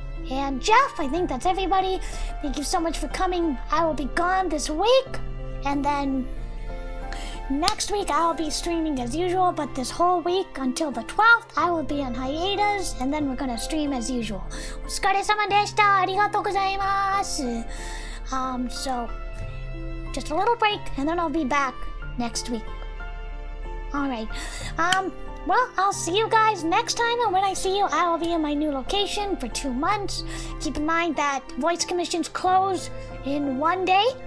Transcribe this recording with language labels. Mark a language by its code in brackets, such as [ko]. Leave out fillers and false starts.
[en] And Jeff, I think that's everybody. Thank you so much for coming. I will be gone this week. And then next week I will be streaming as usual, but this whole week until the 12th I will be on hiatus, and then we're gonna stream as usual. [ja] お疲れ様でした。ありがとうございます。 [en] So just a little break, and then I'll be back next week. Alright. Well, I'll see you guys next time, and when I see you, I will be in my new location for 2 months. Keep in mind that voice commissions close in 1 day.